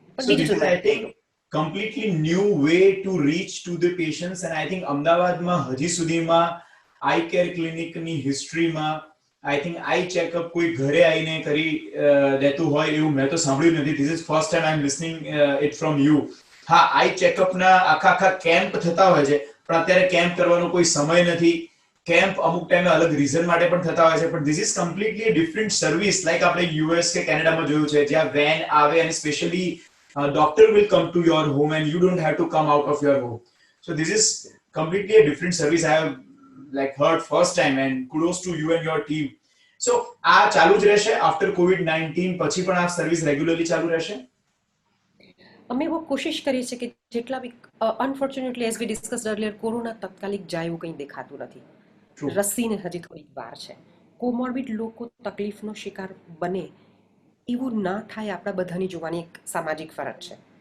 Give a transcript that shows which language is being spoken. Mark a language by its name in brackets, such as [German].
[English] So this is, I think, [Gujarati] completely new way to reach to the patients, and I think અમદાવાદમાં હજી સુધીમાં આઈ care ક્લિનિકની હિસ્ટ્રીમાં I think I checkup કોઈ ઘરે આવીને કરી દેતું હોય એવું મેં તો સાંભળ્યું નથી. [English] This is first time I am listening it from you. [Gujarati] હા, આઈ ચેકઅપના આખા કેમ્પ થતા હોય છે, પણ અત્યારે કેમ્પ કરવાનો કોઈ સમય નથી. કેમ્પ અમુક ટાઈમે અલગ રીઝન માટે પણ થતા હોય છે, પણ [English] This is completely different service. [Gujarati] Like આપણે યુએસ કે કેનેડામાં જોયું છે, જ્યાં વેન આવે અને specially [English] doctor will come to your home and you don't have to come out of your home. So this is completely a different service. I have like heard first time, and kudos to you and your team. [Gujarati] So આ ચાલુ જ રહેશે [English] after COVID-19 [Gujarati] પછી પણ આ service regularly ચાલુ રહેશે? અમે એવો કોશિશ કરીએ છીએ કે જેટલા બી, [English] unfortunately as we discussed earlier, [Gujarati] કોરોના તાત્કાલિક જાય એવું કંઈ દેખાતું નથી. રસીને હજી થોડીક વાર છે. કોમોર્બિડ લોકો તકલીફનો શિકાર બને એવું ના થાય, આપણા બધાની જોવાની એક સામાજિક ફરજ છે.